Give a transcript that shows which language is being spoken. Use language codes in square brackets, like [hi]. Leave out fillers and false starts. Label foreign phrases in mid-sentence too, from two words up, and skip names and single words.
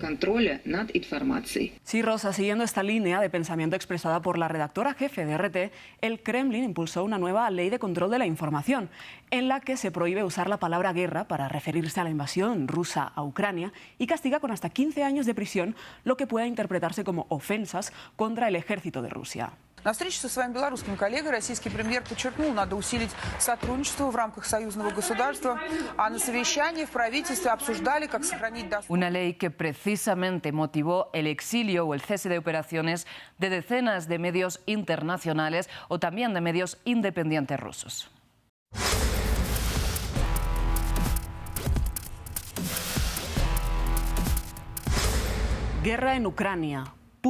[es] Sí, Rosa, siguiendo esta línea de pensamiento expresada por la redactora jefe de RT, el Kremlin impulsó una nueva ley de control de la información, en la que se prohíbe usar la palabra guerra para referirse a la invasión rusa a Ucrania y castiga con hasta 15 años de prisión lo que pueda interpretarse como ofensas contra el ejército de Rusia. [ru] На встрече со своим белорусским коллегой российский премьер подчеркнул, надо усилить сотрудничество в рамках союзного государства, а на совещании в правительстве обсуждали, как сохранить доступ. [es] Una ley que precisamente motivó el exilio o el cese de operaciones de decenas de medios internacionales o también de medios independientes rusos. Guerra en Ucrania.